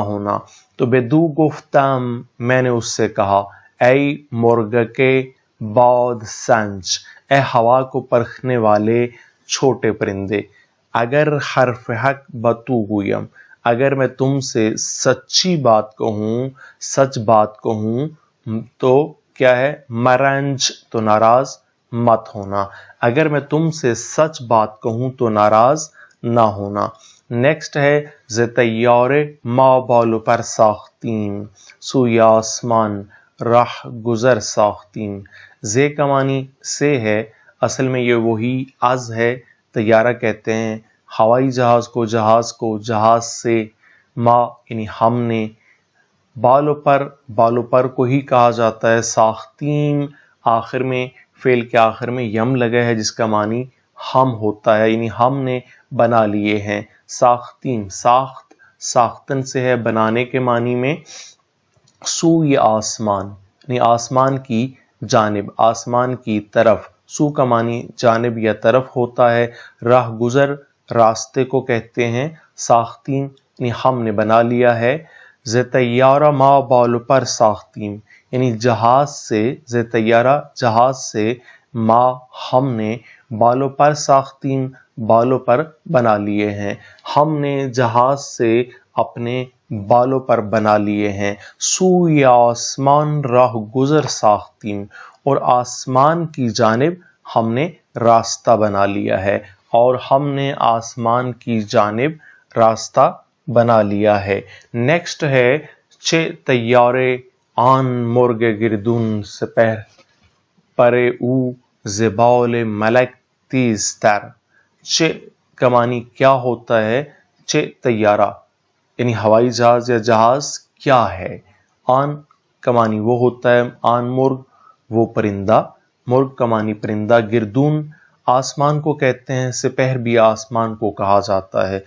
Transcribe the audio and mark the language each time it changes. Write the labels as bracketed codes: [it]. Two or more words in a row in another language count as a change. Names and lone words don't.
[fa] تو بدو گفتم [ur] میں نے اس سے کہا، [fa] اے مرغ کے باد سنج، [ur] اے ہوا کو پرکھنے والے چھوٹے پرندے، [fa] اگر حرف حق بتو گویم، [ur] اگر میں تم سے سچی بات کہوں، سچ بات کہوں تو کیا ہے؟ مرنج تو ناراض مت ہونا، اگر میں تم سے سچ بات کہوں تو ناراض نہ ہونا۔ نیکسٹ ہے [fa] ز طیارے ما بالو پر ساختیم، سوی آسمان راہ گزر ساختیم۔ [ur] زے کا معنی سے ہے، اصل میں یہ وہی از ہے، طیارہ کہتے ہیں ہوائی جہاز کو، جہاز سے، ما یعنی ہم نے، بالو پر کو ہی کہا جاتا ہے، ساختیم آخر میں، فعل کے آخر میں یم لگا ہے جس کا معنی ہم ہوتا ہے، یعنی ہم نے بنا لیے ہیں۔ ساختیم، ساختن سے ہے بنانے کے معنی میں۔ [fa] سوی آسمان [ur] یعنی آسمان کی جانب، آسمان کی طرف، سو کا معنی جانب یا طرف ہوتا ہے۔ [fa] راہ گزر [ur] راستے کو کہتے ہیں، ساختیم یعنی ہم نے بنا لیا ہے۔ [fa] ز طیارہ ما بالو پر ساختیم [ur] یعنی جہاز سے، [fa] ز طیارہ [ur] جہاز سے، ما ہم نے، [fa] بالو پر ساختیم [ur] بالوں پر بنا لیے ہیں، ہم نے جہاز سے اپنے بالوں پر بنا لیے ہیں۔ [fa] سوی آسمان راہ گزر ساختیم، [ur] اور آسمان کی جانب ہم نے راستہ بنا لیا ہے، اور ہم نے آسمان کی جانب راستہ بنا لیا ہے۔ نیکسٹ ہے [fa] چھ طیارے آن مرغ گردون سپہر پرے او زبال ملک تیز تر۔ [ur] چھ کا معنی کیا ہوتا ہے؟ [fa] چھ طیارہ [ur] یعنی ہوائی جہاز یا جہاز کیا ہے؟ آن کا معنی وہ ہوتا ہے، [fa] آن مرغ [ur] وہ پرندہ، مرغ کا معنی پرندہ، گردون آسمان کو کہتے ہیں، سپہر بھی آسمان کو کہا جاتا ہے۔